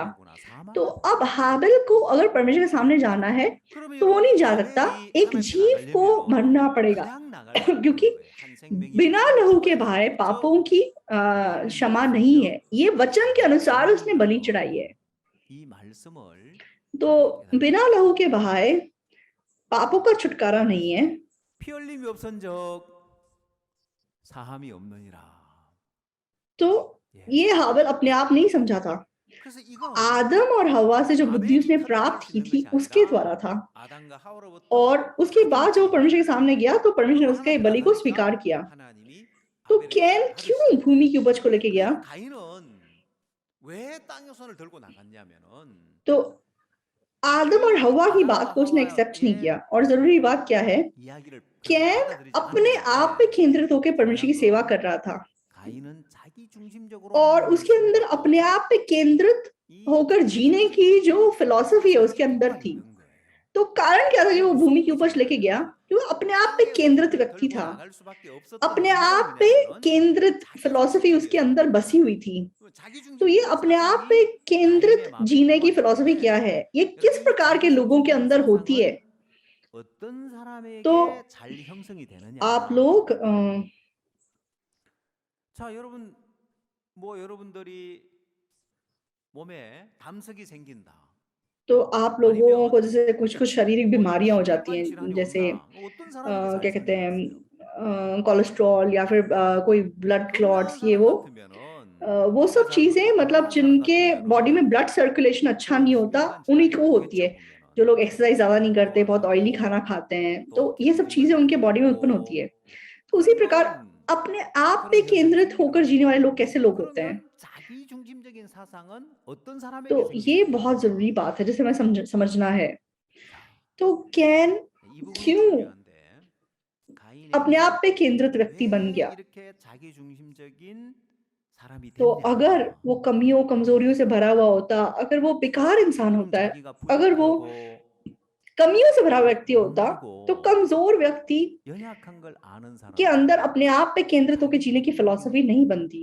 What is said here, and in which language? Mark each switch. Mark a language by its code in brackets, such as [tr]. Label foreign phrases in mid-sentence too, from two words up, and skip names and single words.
[hi] तो अब हाबिल को अगर परमेश्वर के सामने जाना है तो वो नहीं जा सकता, एक जीव को मरना पड़ेगा, क्योंकि बिना लहू के बहाए पापों की क्षमा नहीं है। ये वचन के अनुसार उसने बलि चढ़ाई है। [ko] 이 말씀을 [hi] तो बिना लहू के बहाए पापों का छुटकारा नहीं है। [ko] 피 흘림이 없은적 사함이 없느니라. [hi] तो ये हाबिल अपने आप नहीं समझा था, [ko] 그래서 이건 [hi] आदम और हवा से जो बुद्धि उसने प्राप्त की थी उसके द्वारा था। [ko] 아담과 하와로부터 [hi] और उसके बाद जब वो परमेश्वर के सामने गया तो परमेश्वर ने उसके बलि को स्वीकार किया। [ko] 하나님이 [hi] तो [ko] 아벨에게 [hi] कैन क्यों भूमि की उपज को लेके गया? [ko] 가인은 왜 땅의 손을 들고 나갔냐면은 [hi] तो आदम और हवा की बात को उसने एक्सेप्ट नहीं किया। और जरूरी बात क्या है, [ko] 이야기를 [hi] कैन [ko] 받아들이지 [hi] अपने आप पे केंद्रित होकर परमेश्वर की सेवा कर रहा था [ko] 가인은 자기 중심적으로 [hi] और उसके अंदर अपने आप पे केंद्रित होकर जीने की जो फिलॉसफी है उसके अंदर थी। तो कारण क्या था कि वो भूमि की उपज लेके गया? क्यों? अपने आप पे केंद्रित व्यक्ति था, अपने आप पे केंद्रित फिलॉसफी उसके अंदर बसी हुई थी। तो ये अपने आप पे केंद्रित जीने की फिलॉसफी क्या है, ये किस प्रकार के लोगों के अंदर होती है? [ko] 어떤 사람에게 [hi] तो [ko] 잘 형성이 되느냐? [hi] आप लोग [ko] 자, 여러분 뭐 여러분들이 몸에 담석이 생긴다. [hi] तो आप लोगों को जैसे कुछ शारीरिक बीमारियां हो जाती हैं, जैसे क्या कहते हैं कोलेस्ट्रॉल या फिर कोई [en] blood clots, [hi] ये वो सब चीजें मतलब जिनके बॉडी में [en] blood circulation [hi] अच्छा नहीं होता उन्हीं को होती है। जो लोग एक्सरसाइज ज्यादा नहीं करते, बहुत ऑयली खाना खाते हैं, तो ये सब चीजें उनके बॉडी में उत्पन्न होती है। तो उसी प्रकार अपने आप पे केंद्रित होकर जीने वाले लोग कैसे लोग होते हैं? [ko] 자기 중심적인 사상은 어떤 사람에게 [hi] तो ये बहुत जरूरी बात है जिसे हमें समझना है। तो कैन क्यों अपने आप पे केंद्रित व्यक्ति बन गया? तो अगर वो कमियों कमजोरियों से भरा हुआ होता, अगर वो बेकार इंसान होता है, अगर वो कमियों से भरा व्यक्ति होता, तो कमजोर व्यक्ति के अंदर अपने आप पे केंद्रित होकर जीने की फिलॉसफी नहीं बनती।